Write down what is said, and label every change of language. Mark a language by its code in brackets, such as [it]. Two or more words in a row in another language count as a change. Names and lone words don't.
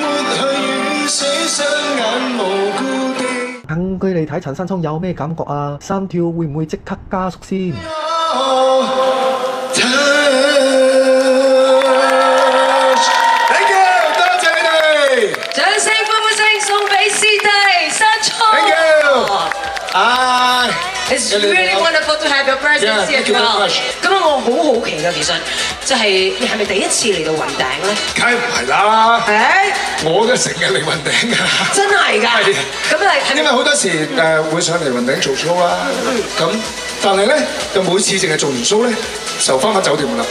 [yue] 近距離睇陳山聰有咩感覺啊？心跳會唔會即刻加速先？掌聲歡呼聲送俾師弟山聰。 [en] Thank you。 It's really wonderful to have your presence here as well。 [yue] 咁啊，我好好奇㗎，其實就係你係咪第一次嚟到雲頂咧？梗係唔係啦！誒，我都成日嚟雲頂㗎。真係㗎。咁啊，因為好多時會上嚟雲頂做 show 啦。咁但係咧，就每次淨係做完 show 咧，就翻返酒店㗎啦。